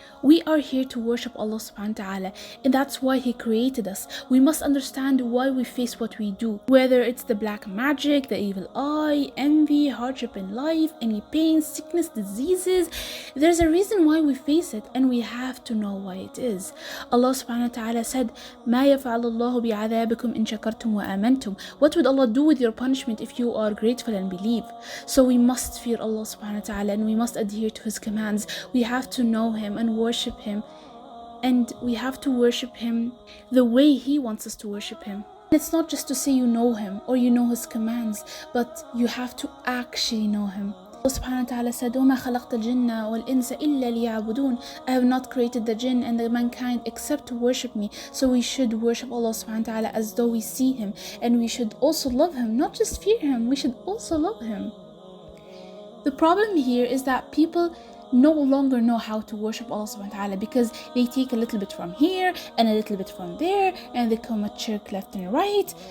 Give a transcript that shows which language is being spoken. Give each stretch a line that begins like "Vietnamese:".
English: We are here to worship Allah subhanahu wa ta'ala, and that's why He created us. We must understand why we face what we do, whether it's the black magic, the evil eye, envy, hardship in life, any pain, sickness, diseases. There's a reason why we face it, and we have to know why it is. Allah subhanahu wa ta'ala said,
Arabic: ما يفعل الله بعذابكم إن شكرتم وآمنتم.
English: What would Allah do with your punishment if you are grateful and believe? So we must fear Allah subhanahu wa ta'ala, and we must adhere to His commands. We have to know Him and worship Him, and we have to worship Him the way He wants us to worship Him. It's not just to say you know Him or you know His commands, but you have to actually know Him. Allah subhanahu wa ta'ala said,
Arabic: وَمَا خَلَقْتَ الْجِنَّ وَالْإِنسَ إِلَّا لِيَعْبُدُونَ.
English: I have not created the jinn and the mankind except to worship me. So we should worship Allah subhanahu wa ta'ala as though we see Him, and we should also love Him, not just fear Him, we should also love Him. The problem here is that people no longer know how to worship Allah subhanahu wa ta'ala, because they take a little bit from here and a little bit from there, and they commit shirk left and right.